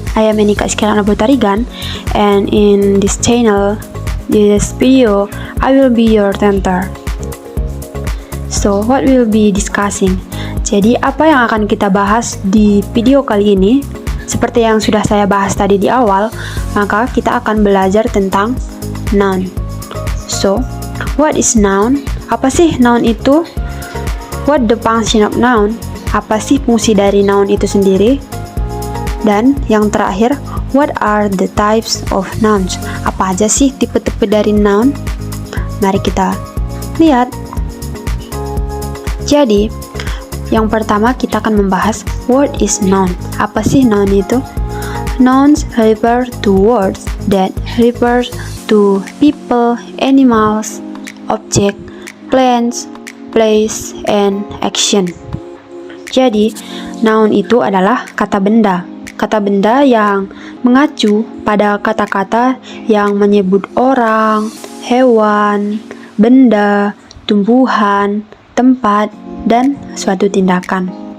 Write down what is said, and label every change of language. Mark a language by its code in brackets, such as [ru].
[en] I am Enika Iskandar Botarigan, and in this channel, this video, I will be your tutor. So, what we'll be discussing? [id] Jadi, apa yang akan kita bahas di video kali ini? Seperti yang sudah saya bahas tadi di awal, maka kita akan belajar tentang noun. [en] So, what is noun? [id] Apa sih noun itu? [en] What the function of noun? [id] Apa sih fungsi dari noun itu sendiri? Dan yang terakhir, [en] what are the types of nouns? [id] Apa aja sih tipe-tipe dari noun? Mari kita lihat. Jadi, yang pertama kita akan membahas [en] what is noun. [id] Apa sih noun itu? [en] Nouns refer to words that refer to people, animals, object, plants, place, and action. [id] Jadi, noun itu adalah kata benda. Kata benda yang mengacu pada kata-kata yang menyebut orang, hewan, benda, tumbuhan, tempat, dan suatu tindakan.